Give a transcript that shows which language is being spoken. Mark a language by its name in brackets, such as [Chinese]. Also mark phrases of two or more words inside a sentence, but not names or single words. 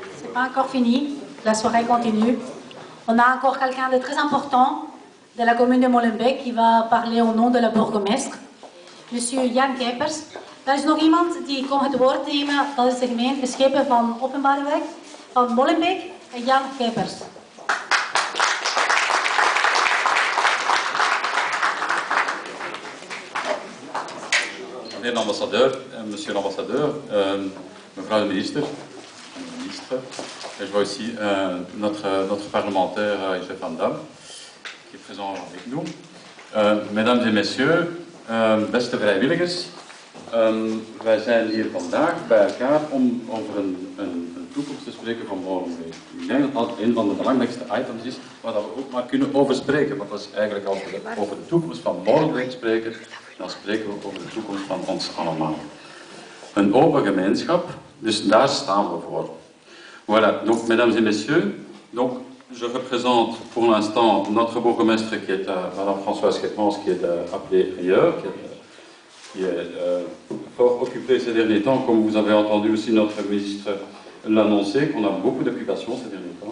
[French] pas encore fini, la soirée continue. On a encore quelqu'un de très important de la commune de Molenbeek qui va parler au nom de la bourgmestre, monsieur Jan Kuipers. [Dutch] Er is nog iemand die komt het woord nemen, dat is de gemeente Schepen van Openbareweg, van Molenbeek, en Jan Kuipers. [French] Meneer l'ambassadeur, monsieur l'ambassadeur, [Dutch] mevrouw de ministre, [French] et je vois aussi notre parlementaire Jeff Van Dam, qui est présent avec nous. Mesdames et messieurs, [Dutch] beste vrijwilligers, wij zijn hier vandaag bij elkaar om over een toekomst te spreken van Molenbeek. Ik denk dat dat een van de belangrijkste items is waar we ook maar kunnen over spreken. Want dat is eigenlijk als we over de toekomst van Molenbeek spreken, dan spreken we over de toekomst van ons allemaal. Een open gemeenschap, dus daar staan we voor. [French] Voilà, donc mesdames et messieurs, donc je représente pour l'instant notre bourgmestre qui est Madame Françoise Schepmans, qui est appelée ailleurs, qui est fort occupée ces derniers temps, comme vous avez entendu aussi notre ministre l'annoncer, qu'on a beaucoup d'occupations ces derniers temps.